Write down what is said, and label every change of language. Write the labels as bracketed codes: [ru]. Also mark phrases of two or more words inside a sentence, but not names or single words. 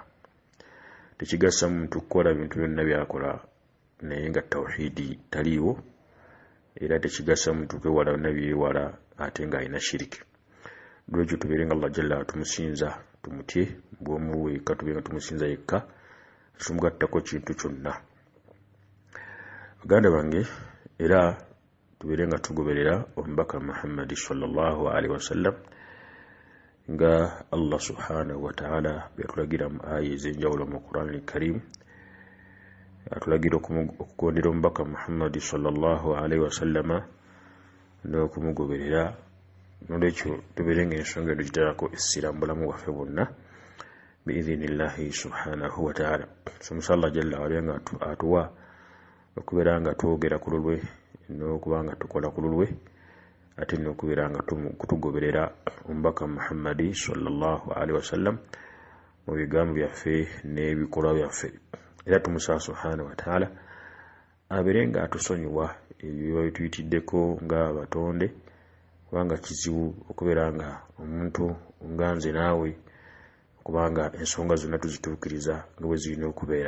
[lg] Tekigasa muntu kukola bintu byonna byakola naye nga tawhidi taliiwo, era tekigasa muntu kwewala byonna byewala ate nga alina shiriki. Lwekyo tubeere nga [ar] الله جل [lg] tumusinza tumutye bw'omu bwe tube nga tumusinza yekka tumugattako kintu kyonna. Baganda bange era tubeere nga tugoberera omubaka Muhammad [ar] صلى الله عليه وسلم [lg] nga [ar] الله سبحانه وتعالى [lg] byatulagira mu aya ez'enjawulo mu [ar] القرآن الكريم. [lg] Atulagira okugondera omubaka Muhammad [ar] صلى الله عليه وسلم [lg] n'okumugoberera. Nolwekyo tubeere nga ensonga eno giterako essira mu bulamu bwaffe bwonna [ar] بإذن الله سبحانه وتعالى. [lg] Somusa [ar] الله جل وعلا [lg] nga atuwa okubeera nga twogera ku lulwe n'okuba nga tukola ku lulwe ate n'okubeera nga kutugoberera omubaka Muhammadi [ar] صلى الله عليه وسلم [lg] mu bigambo byaffe n'ebikolwa byaffe. Era tumusaba [ar] سبحانه وتعالى [lg] abeere nga atusonyiwa ebyo bituyitiddeko nga abatonde, kubanga kizibu okubeera nga omuntu nga nze naawe kubanga ensonga zonna tuzituukiriza nga bwe zirina okubeera.